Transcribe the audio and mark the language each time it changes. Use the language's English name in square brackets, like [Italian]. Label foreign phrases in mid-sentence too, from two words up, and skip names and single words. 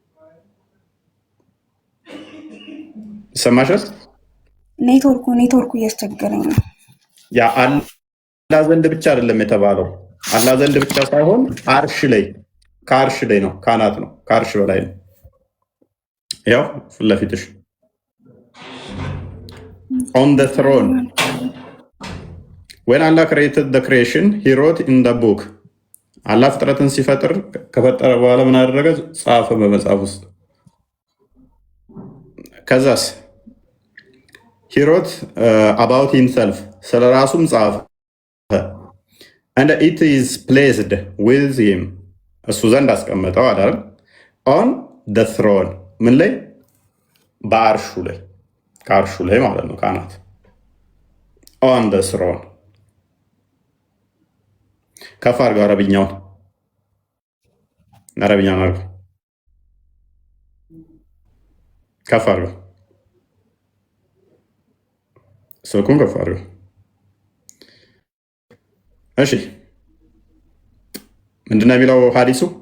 [Amharic] ይሰማሻል? ኔትወርኩ እያስቸገረኝ ነው። ያ አላህ ዘንድ ብቻ አይደለም የተባለው። አላህ ዘንድ ብቻ ሳይሆን አርሽ ላይ ከአርሽ ላይ ነው፣ ካናት ነው፣ ከአርሽ በላይ ነው። ያው ፊት ለፊትሽ [English] on the throne. When Allah created the creation, he wrote in the book. [Amharic] አላህ ፍጥረትን ሲፈጥር ከፈጠረ በኋላ ምን አደረገ? ጻፈ በመጽሐፍ ውስጥ። ከዛስ [English] he wrote about himself [Amharic] ስለ ራሱም ጻፈ። [English] and it is placed with him [Amharic] እሱ ዘንድ አስቀመጠው አይደል? [English] on the throne [Amharic] ምን ላይ? በአርሹ ላይ፣ ከአርሹ ላይ ማለት ነው፣ ካናት [English] on the throne። [Amharic] ከፍ አድርገው አረብኛውን አድርገው። ከፍ አድርገው፣ ስልኩን ከፍ አድርገው። እሺ ምንድነው የሚለው ሐዲሱ?